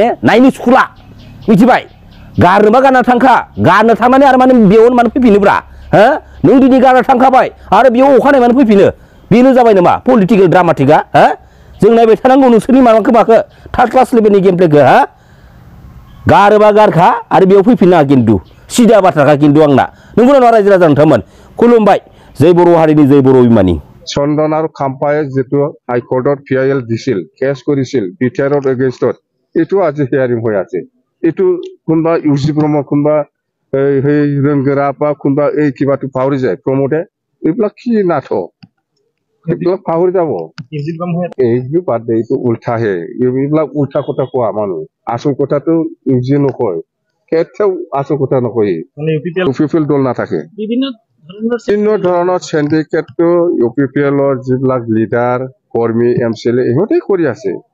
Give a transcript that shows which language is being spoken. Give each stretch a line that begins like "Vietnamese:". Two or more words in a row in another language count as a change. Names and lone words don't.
Bodo: नायनो सुखुला मिथिबाय गारनोबा गारना थांखा गारनो थांनानै आरो माने बेयावनो माने फैफिनोब्रा हो नों दिनै गारना थांखाबाय आरो बेयाव अखानायै माने फैफिनो बेनो जाबाय नामा
English: political dramatic
Bodo: हो जों नायबाय थानांगौ नोंसोरनि माबाखौ माखो
English: third class level game play
Bodo: हा गारोबा गारखा आरो बेयाव फैफिननाङा खिन्थु सिदा बाथ्राखा खिन्थु आंना नंगौ ना रायजो राजा नोंथांमोन खुलुमबाय जय बर' हारिनि जय बर' अभिमानि
Assamese: চন্দন আৰু খাম্পায়ে যিটো হাইকোৰ্টত PIL দিছিল কেছ কৰিছিল বিটিআৰৰ এগেইনষ্টত এইটো আজি হিয়াৰিং হৈ আছে এইটো কোনোবা ইউজি ব্ৰহ্ম কোনোবা সেই ৰংগৰা বা কোনোবা এই কিবাটো পাহৰি যায় প্ৰমোদে এইবিলাক কি নাথ এইবিলাক পাহৰি যাব এইটো বাদ দে এইটো উল্টাহে এইবিলাক উল্টা কথা কোৱা মানুহ আচল কথাটো ইউজি নকয় কেতিয়াও আচল কথা নকয় ইউপিপিএল দল নাথাকে বিভিন্ন ধৰণৰ সিন্ডিকেটটো ইউপিপিএলৰ যিবিলাক লিডাৰ কৰ্মী MCLA ইহঁতেই কৰি আছে